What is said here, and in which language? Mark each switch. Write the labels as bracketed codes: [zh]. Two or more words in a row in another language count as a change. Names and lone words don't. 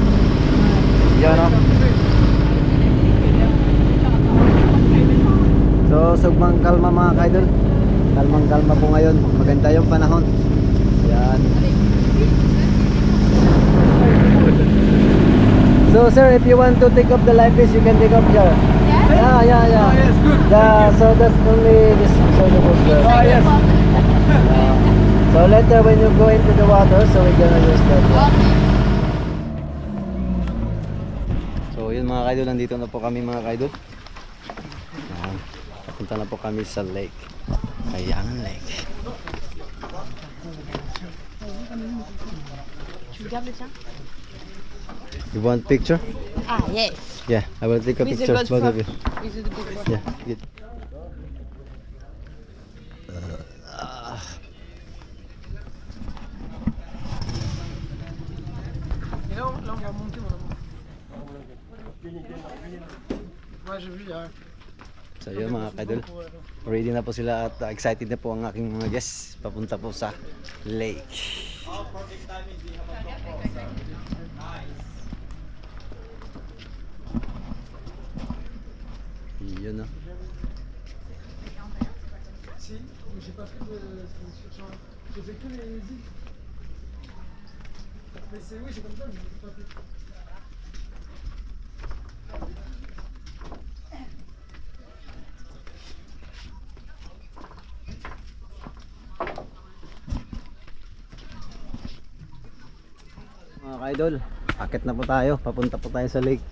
[tl] Yan o. So sugmang kalma mga ka-idol. Kalmang kalma po ngayon. Maganda yung panahon. Yan. [en] So sir, if you want to take up the life vest, you can take up here. Yeah, yeah, yeah. Oh, yes, good. Yeah, so that's only this soluble sir. Oh, yes. So later when you go into the water, so we're gonna use that. [tl] So yun mga kaidol, nandito na po kami mga kaidol. Papunta na po kami sa lake. [en] Kayangan Lake. You want picture? Yes. Yeah, I will take a With the picture. GoPro. Both of you. With the GoPro. Yeah, good. [fr] Et là, on va monter, mon amour. Ouais, j'ai vu, yeah. [tl] So yun mga kaidol, ready na po sila at excited na po ang aking mga guests papunta po sa lake. Yun o. [fr] Si, mais j'ai pas fait de excursion. J'ai fait que les îles. Mais c'est oui, c'est comme ça, mais j'ai pas fait. [tl] Mga kaidol, akit na po tayo, papunta po tayo sa lake.